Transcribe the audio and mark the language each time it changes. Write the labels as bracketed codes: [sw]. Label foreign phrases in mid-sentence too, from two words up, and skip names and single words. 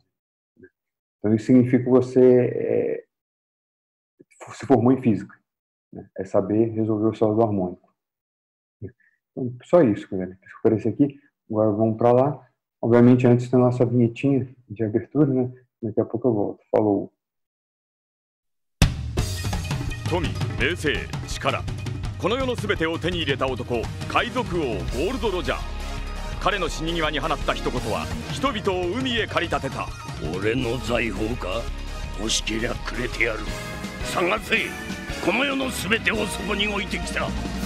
[pt] Então isso significa que você se formou em física, né? É saber resolver o oscilador harmônico. Então, só isso, galera. Deixa eu aparecer aqui. Agora vamos para lá. Obviamente, antes da nossa vinhetinha de abertura, né? Daqui a pouco eu volto. Falou! [ja] 富、名声、力、この世の全てを手に入れた男、海賊王ゴールド・ロジャー。彼の死に際に放った一言は人々を海へ駆り立てた。俺の財宝か？欲しけりゃくれてやる。探せ、この世の全てをそこに置いてきた。